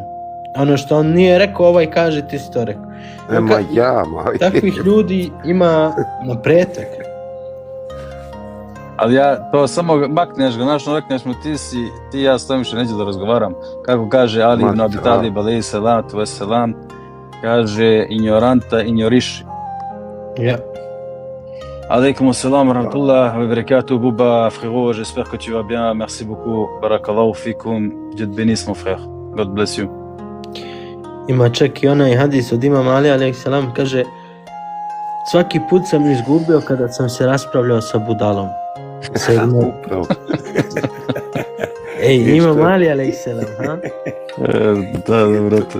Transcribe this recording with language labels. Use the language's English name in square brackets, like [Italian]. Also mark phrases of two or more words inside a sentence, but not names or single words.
[Serbian] Ono što on nije rekao, kaže ti si to rekao. Takvih ljudi ima na pretek. Ali ja to samo makneš ga, rekneš mu ti ja stojim što neđe da razgovaram. Kako kaže Ali ibn Abi Talib [Arabic] عليه الصلاة والسلام, [Serbian] kaže ignoranta ignoriši. Ja. [Arabic] عليكم السلام ورحمة الله وبركاته [French] Bouba, frérot, j'espère que tu vas bien, merci beaucoup, [Arabic] بارك الله فيكم, [French] Dieu te bénisse mon frère, [English] God bless you. [Serbian] Ima čak i onaj hadis od imama Ali a.s. kaže, svaki put sam izgubio kada sam se raspravljao sa budalom. Upravo. Imam Ali a.s. Da, brate.